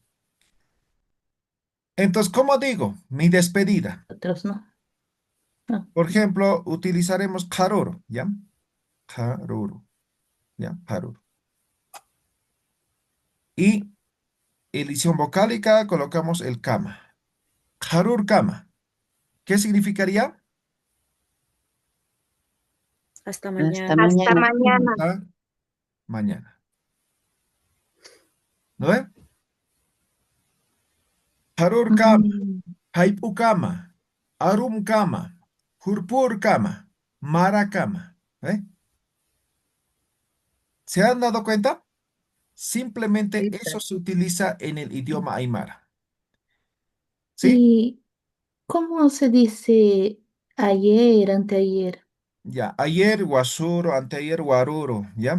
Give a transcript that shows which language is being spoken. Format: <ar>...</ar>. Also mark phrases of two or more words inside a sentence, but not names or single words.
<es>Entonces, ¿cómo digo? Mi despedida. Otros no. No. Por ejemplo, utilizaremos karuru, ¿ya? Karuru, ¿ya? Karuru. Y elisión vocálica colocamos el kama.</es> <ay>Karur kama.</ay> <es>¿Qué significaría? Hasta Hasta mañana. Hasta mañana. mañana. Hasta mañana. ¿No ve?</es> <ay>Karur kama, haipu kama, arum kama, hurpur kama, mara kama.</ay> <es>¿Ve? ¿Se han dado cuenta? Simplemente eso se utiliza en el idioma aymara. ¿Sí? ¿Y cómo se dice ayer, anteayer? Ya, ayer guasuro, anteayer guaruro, ¿ya?</es>